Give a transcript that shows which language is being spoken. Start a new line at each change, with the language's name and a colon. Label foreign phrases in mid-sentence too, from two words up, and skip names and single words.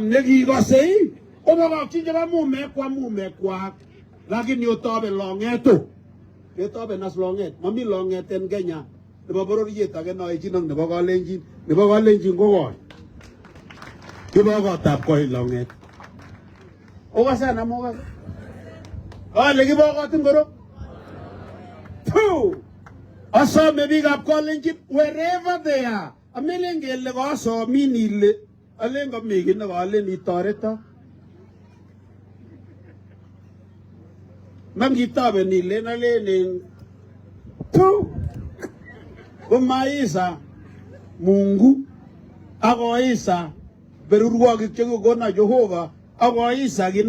Kalenjin: nekikosei obokokchi chebo mumek kwam mumekwak lakini otobe long'eto ketoben as long'et mami long'et en Kenya nebo bororiet age noechin ak nebo Kalenjin ko koi kibo kotab koi long'et okase namokase ale kibo kot ngoro asome biikab Kalenjin
English: wherever they are
Kalenjin: amelen kele kasomin ile alen komi kit nekalen itoreto mangitoben ilen alen komaisa Mungu akoisa berurwokik chekikona Jehova akoisa kit